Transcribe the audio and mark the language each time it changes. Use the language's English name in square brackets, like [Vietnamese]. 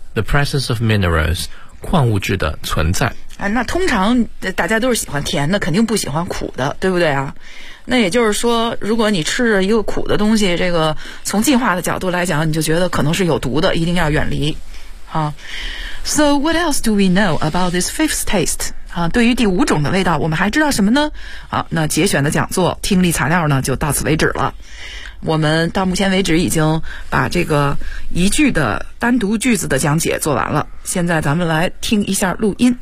[English] The presence of minerals， [Chinese] 矿物质的存在。哎，那通常大家都是喜欢甜的，肯定不喜欢苦的，对不对啊？那也就是说，如果你吃着一个苦的东西，这个从进化的角度来讲，你就觉得可能是有毒的，一定要远离啊。 [English] So what else do we know about this fifth taste？ [Chinese] 啊，对于第五种的味道，我们还知道什么呢？啊，那节选的讲座听力材料呢，就到此为止了。我们到目前为止已经把这个一句的单独句子的讲解做完了，现在咱们来听一下录音。